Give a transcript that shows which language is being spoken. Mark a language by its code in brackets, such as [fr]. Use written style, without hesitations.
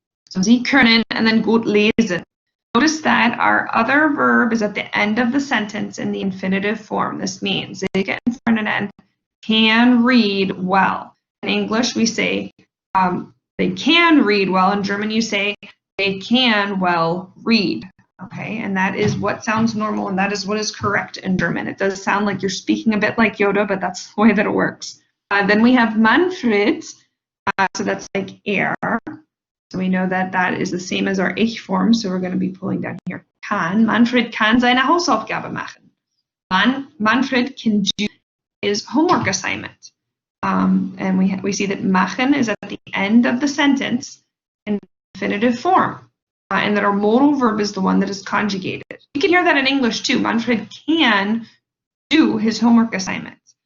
[de] So sie können, [en] and then [de] gut lesen. [en] Notice that our other verb is at the end of the sentence in the infinitive form. This means Silke and Ferdinand can read well. In English, we say they can read well. In German, you say they can well read. Okay, and that is what sounds normal, and that is what is correct in German. It does sound like you're speaking a bit like Yoda, but that's the way that it works. Then we have Manfred, so that's like er. So we know that that is the same as our ich form, so we're going to be pulling down here kann. [de] Manfred kann seine Hausaufgabe machen. [en] Manfred can do his homework assignment. And we see that machen is at the end of the sentence in infinitive form. And that our modal verb is the one that is conjugated. You can hear that in English too. Manfred can do his homework assignment.